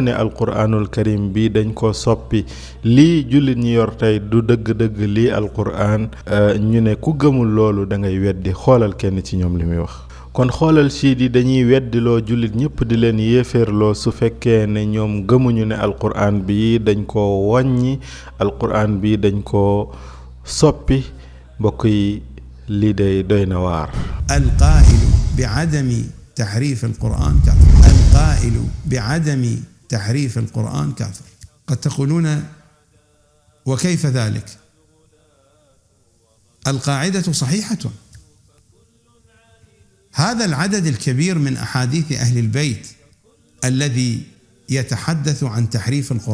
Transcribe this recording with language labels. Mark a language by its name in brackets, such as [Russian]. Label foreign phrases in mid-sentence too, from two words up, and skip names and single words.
[Wolof] ne [Arabic] القرآن الكريم [Wolof] bi dañ ko soppi lii jullit ñi yor tey du dëgg-dëgg lii alquraan ñu ne ku gëmul loolu da ngay weddi xoolal kenn ci ñoom li muy wax kon xoolal siid yi dañuy weddiloo jullit ñëpp di leen yéeféerloo su fekkee ne ñoom gëmuñu ne alquraan bi dañ ko wàññi alquraan bi dañ ko soppi mbokk yi lii day doy na waar [Arabic] القائل بعدم تحريف القرآن كافر القائل بعدم تحريف القرآن كافر قد تقولون وكيف ذلك القاعدة صحيحة هذا العدد الكبير من أحاديث أهل البيت الذي يتحدث عن تحريف